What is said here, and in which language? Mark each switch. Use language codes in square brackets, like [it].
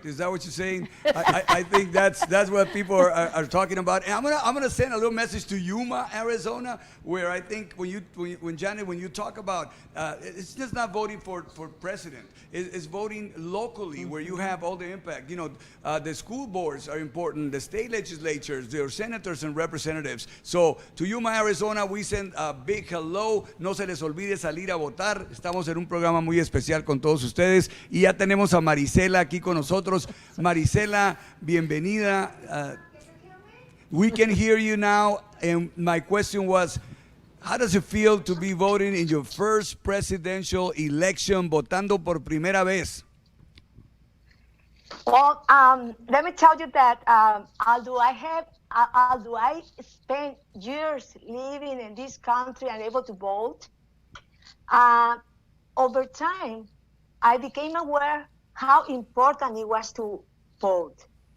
[en] Is that what you're saying? I think that's what people are talking about. And I'm gonna send a little message to Yuma, Arizona, where I think when Janet, when you talk about it's just not voting for president. It's voting locally, where you have all the impact. The school boards are important, the state legislatures, their senators and representatives. So to Yuma, Arizona, we send a big hello. [es] No se les olvide salir a votar. Estamos en un programa muy especial con todos ustedes y ya tenemos a Marisela aquí con nosotros. Marisela, bienvenida. [en] We can hear you now, and my question was, how does it feel to be voting in your first presidential election, votando por primera vez? Well, let me tell you that although I spent years living in this country and able to vote, uh, over time, I became aware how important it was to vote.